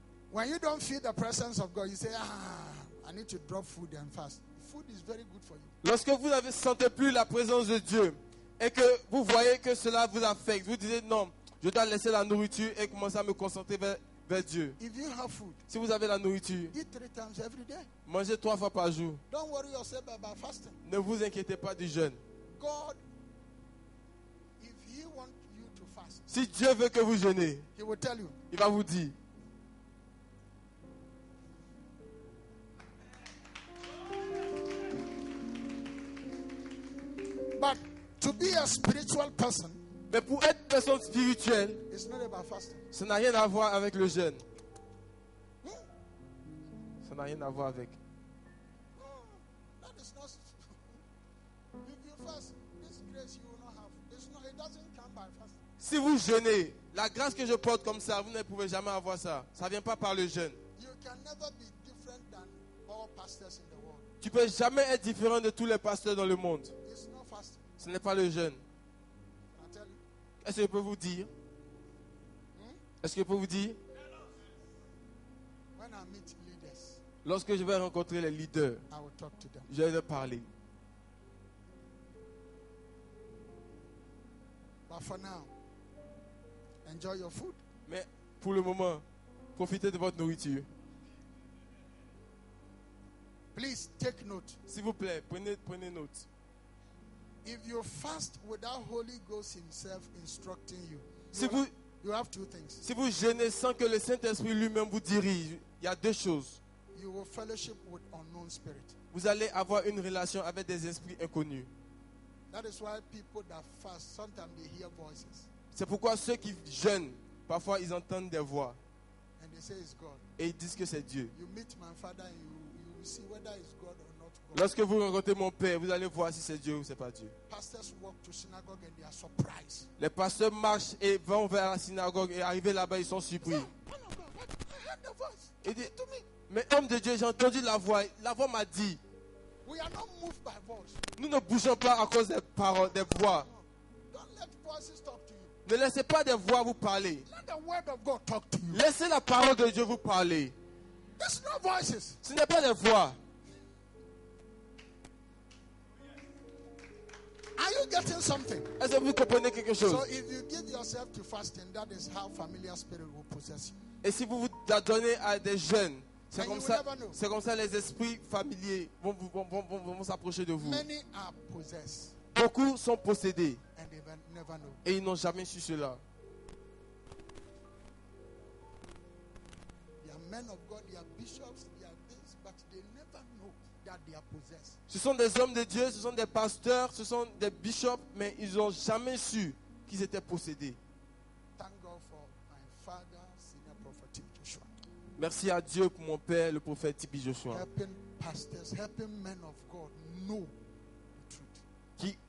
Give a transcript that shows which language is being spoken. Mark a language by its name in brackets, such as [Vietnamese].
[English] When you don't feel the presence of God, you say, I need to drop food and fast. Food is very good for you. [French] Lorsque vous ne sentez plus la présence de Dieu, et que vous voyez que cela vous affecte, vous disiez non, je dois laisser la nourriture et commencer à me concentrer vers Dieu. [English] If you have food, [French] Si vous avez la nourriture, [English] eat 3 times every day. [French] mangez 3 fois par jour. [English] Don't worry yourself about fasting. [French] Ne vous inquiétez pas du jeûne. [English] God, if He wants you to fast, [French] Si Dieu veut que vous jeûnez, [English] He will tell you. [French] il va vous dire. [English] But to be a spiritual person, [French] Mais pour être une personne spirituelle, [English] it's not about fasting. [French] ça n'a rien à voir avec le jeûne. Ça n'a rien à voir avec. [English] That is not. If you fast, this grace you will not have. It doesn't come by fasting. [French] Si vous jeûnez, la grâce que je porte comme ça, vous ne pouvez jamais avoir ça. Ça ne vient pas par le jeûne. [English] You can never be different than all pastors in the world. [French] Tu ne peux jamais être différent de tous les pasteurs dans le monde. [English] It's not fasting. [French] Ce n'est pas le jeûne. [English] Can I tell you? [French] Est-ce que je peux vous dire? Est-ce que je peux vous dire? [English] When I meet leaders, [French] Lorsque je vais rencontrer les leaders, [English] I will talk to them. [French] je vais leur parler. [English] But for now, enjoy your food. [French] Mais pour le moment, profitez de votre nourriture. [English] Please take note. [French] S'il vous plaît, prenez note. [English] If you fast without Holy Ghost Himself instructing you, [French] Si vous, [English] you have 2 things. [French] si vous jeûnez sans que le Saint-Esprit lui-même vous dirige, il y a 2 choses. [English] You will fellowship with unknown spirit. [French] Vous allez avoir une relation avec des esprits inconnus. [English] That is why people that fast, sometimes they hear voices [French] C'est pourquoi ceux qui jeûnent, parfois ils entendent des voix [English] and they say it's God. [French] et ils disent que c'est Dieu. [English] You meet my father and you will see whether it's God or not God. [French] Lorsque vous rencontrez mon Père, vous allez voir si c'est Dieu ou c'est pas Dieu. [English] Pastors walk to synagogue and they are surprised. [French] Les pasteurs marchent et vont vers la synagogue et arrivés là-bas, ils sont surpris. [English] Man of God, what? I heard the voice. [French] Il dit, [English] To me, [French] mais homme de Dieu, j'ai entendu la voix. La voix m'a dit, [English] we are not moved by voice. [French] nous ne bougeons pas à cause des paroles, des voix. [English] Don't let voices talk to you. [French] Ne laissez pas des voix vous parler. [English] Let the word of God talk to you. [French] Laissez la parole de Dieu vous parler. [English] It's not voices. [French] Ce n'est pas des voix. [English] Are you getting something? [French] Est-ce que vous comprenez quelque chose? [English] So if you give yourself to fasting, that is how familiar spirit will possess you. [French] Et si vous vous donnez à des jeunes, c'est [English] And [French] comme [English] you [French] ça, [English] will never know. [French] c'est comme ça les esprits familiers vont s'approcher de vous. [English] Many are possessed [French] Beaucoup sont possédés [English] and they never know. [French] et ils n'ont jamais su cela. [English] They are men of God, they are bishops, they are this, but they never know that they are possessed. [French] Ce sont des hommes de Dieu, ce sont des pasteurs, ce sont des bishops, mais ils n'ont jamais su qu'ils étaient possédés. [English] Thank God for my father, senior prophet Tim Joshua. [French] Merci à Dieu pour mon père, le prophète Tibi Joshua, [English] Helping pastors, helping men of God know the truth.